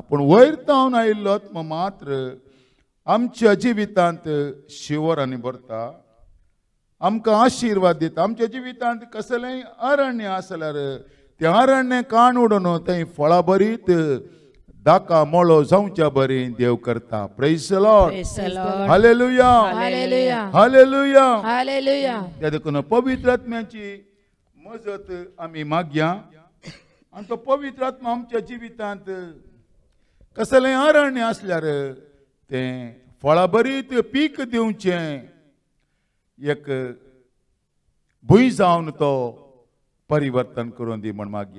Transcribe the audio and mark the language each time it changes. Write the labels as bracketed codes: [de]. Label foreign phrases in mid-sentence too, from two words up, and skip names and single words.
[kok] पूण वयर तावन आयिल्लो आत्मो मात्र आमच्या जिवितांत शिवरांनी भरता, आमकां आशिर्वाद दिता. आमच्या जिवितांत कसलेंय अरण्य आसल्यार त्या अरण्य काण उडोवन थंय फळां बरीत दाका मोळो जावच्या बरी देव करता. [en] praise the Lord. Praise the Lord. [kok] हालेलुया. हालेलुया. हालेलुया. हालेलुया. त्या देखून पवित्र आत्म्याची मजत आमी मागया आनी तो पवित्र आत्मा आमच्या जिवितांत कसलेंय अरण्य आसल्यार तें फळां बरीत पीक दिवचें एक भूंय जावन तो परिवर्तन करून दी म्हण मागया.